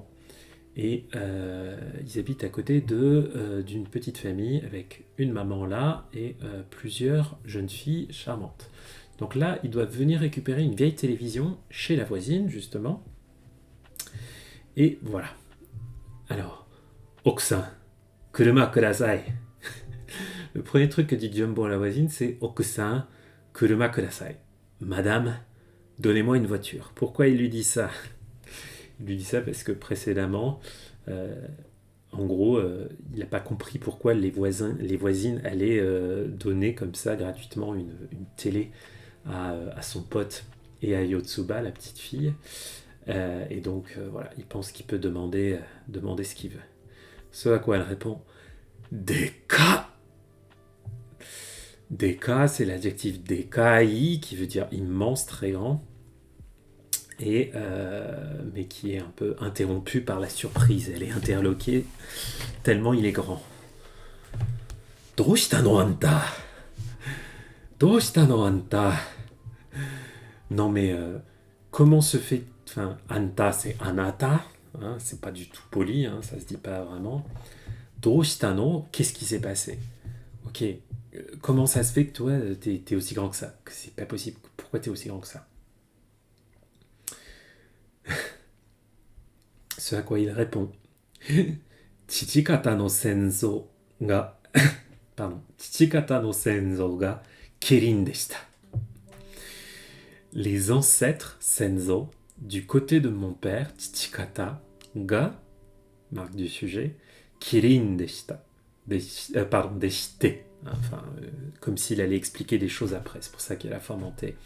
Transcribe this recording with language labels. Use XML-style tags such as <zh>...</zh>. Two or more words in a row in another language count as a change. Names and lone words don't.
<fr>Et ils habitent à côté d'une petite famille avec une maman là et plusieurs jeunes filles charmantes. Donc là, ils doivent venir récupérer une vieille télévision chez la voisine, justement. Et voilà. Alors,</fr> <ja>奥さん、車ください.</ja> <fr>Le premier truc que dit Jumbo à la voisine, c'est</fr> <ja>奥さん、車ください.</ja> <fr>Madame, donnez-moi une voiture. Pourquoi il lui dit ça? Il lui dit ça parce que précédemment, en gros, il n'a pas compris pourquoi les voisines allaient donner comme ça gratuitement une télé à son pote et à Yotsuba, la petite fille. Et donc, voilà, il pense qu'il peut demander ce qu'il veut. Ce à quoi elle répond « Deka !» Deka, c'est l'adjectif dekai, qui veut dire immense, très grand. Mais qui est un peu interrompue par la surprise. Elle est interloquée tellement il est grand.</fr> <ja>どうしたのあんた？どうしたのあんた?</ja> <fr>Non mais comment se fait... Enfin, anta c'est anata, hein, c'est pas du tout poli, hein, ça se dit pas vraiment.</fr> <ja>どうしたの,</ja> <fr>qu'est-ce qui s'est passé? Ok, comment ça se fait que toi t'es aussi grand que ça? Que c'est pas possible, pourquoi t'es aussi grand que ça? Ce à quoi il répond</fr> <ja>父方の先祖が父方の先祖がキリンでした.</ja> <fr>Les ancêtres senzo du côté de mon père,</fr> <ja>父方が,</ja> <fr>marque du sujet,</fr> <ja>キリンでした.</ja> <fr>Deshite. Enfin, comme s'il allait expliquer des choses après, c'est pour ça qu'il y a la forme en T.</fr>